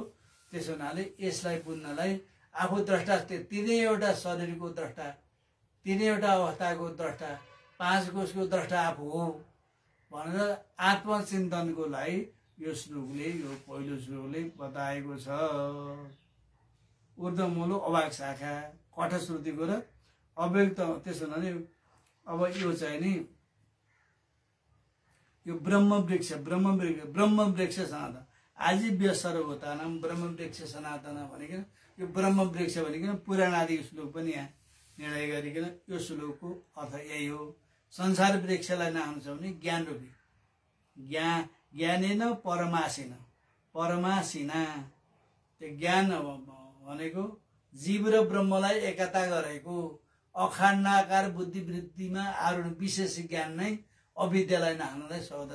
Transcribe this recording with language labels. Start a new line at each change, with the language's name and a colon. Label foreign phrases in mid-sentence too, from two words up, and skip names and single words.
Nepali: त्यसो हुनाले यसलाई बुझ्नलाई आफू द्रष्टा, तीनैवटा शरीरको द्रष्टा, तीनैवटा अवस्थाको द्रष्टा, 5 कोशको द्रष्टा आफू हो भनेर आत्मचिन्तनको लागि यो श्लोकले, यो पहिलो श्लोकले बताएको छ।
Sanskrit: ऊर्ध्वमूल अवाक शाखा
Nepali: कठश्रुतिको र अव्यक्त। त्यसो हुनाले अब यो चाहिँ नि यो
Sanskrit: ब्रह्म वृक्ष सनातन आजीव्य सर्वभूतानां ब्रह्म वृक्ष सनातन
Nepali: भनिकन यो ब्रह्म वृक्ष भनिकन पुराणादि श्लोक पनि यहाँ निर्णय गरिकन यो श्लोकको अर्थ यही हो। संसार वृक्षलाई नाम छ भने ज्ञान रूपी
Sanskrit: ज्ञानेन परमासिना
Nepali: त्यो ज्ञान भनेको जीव र ब्रह्मलाई एकता गरेको अखण्डाकार बुद्धिवृत्तिमा आरूढ विशेष ज्ञान नै अविद्यालाई नाच्नलाई सक्दछ।